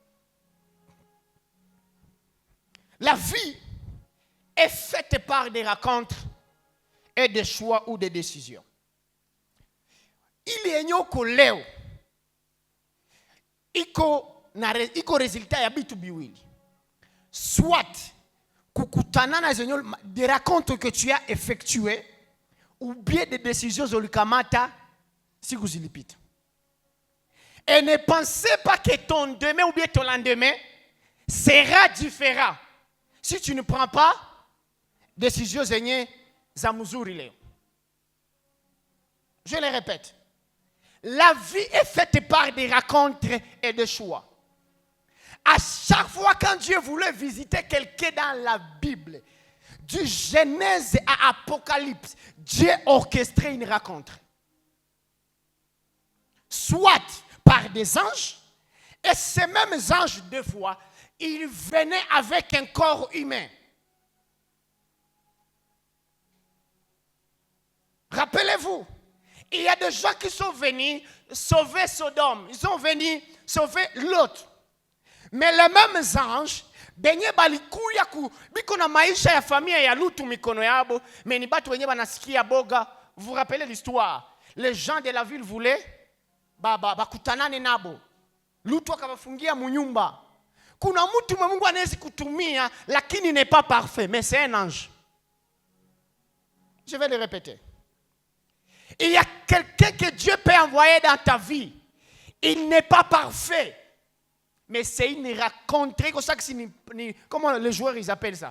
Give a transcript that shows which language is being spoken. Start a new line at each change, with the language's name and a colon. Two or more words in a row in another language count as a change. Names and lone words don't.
French: La vie est faite par des rencontres et des choix ou des décisions. Il y a un collègue.
Swahili: Iko résultat ya bitu biwili.
French: Soit
Swahili: kukutana na
French: des rencontres que tu as effectuées ou bien des décisions
Swahili: zolikamata siku zilipita.
French: Et ne pensez pas que ton demain ou bien ton lendemain sera différent si tu ne prends pas décision
Swahili: zenye za mzuri leo.
French: Je le répète. La vie est faite par des rencontres et des choix. À chaque fois quand Dieu voulait visiter quelqu'un dans la Bible, du Genèse à Apocalypse, Dieu orchestrait une rencontre. Soit par des anges, et ces mêmes anges, des fois, ils venaient avec un corps humain. Rappelez-vous, il y a des gens qui sont venus sauver Sodome. Ils sont venus sauver Lot. Mais les mêmes anges,
Swahili: benye balikuya biko na maisha ya familia ya Lutu mikono yabo, mais ni batu wenye banasikia boga.
French: Vous vous rappelez l'histoire? Les gens de la ville voulaient
Swahili: bakutanane nabo. Lutu akawafungia munyumba. Kuna mtu Mungu anaweza kutumia lakini
French: n'est pas parfait, mais c'est un ange. Je vais le répéter. Il y a quelqu'un que Dieu peut envoyer dans ta vie. Il n'est pas parfait. Mais c'est une rencontre. Comme ça que comment les joueurs ils appellent ça?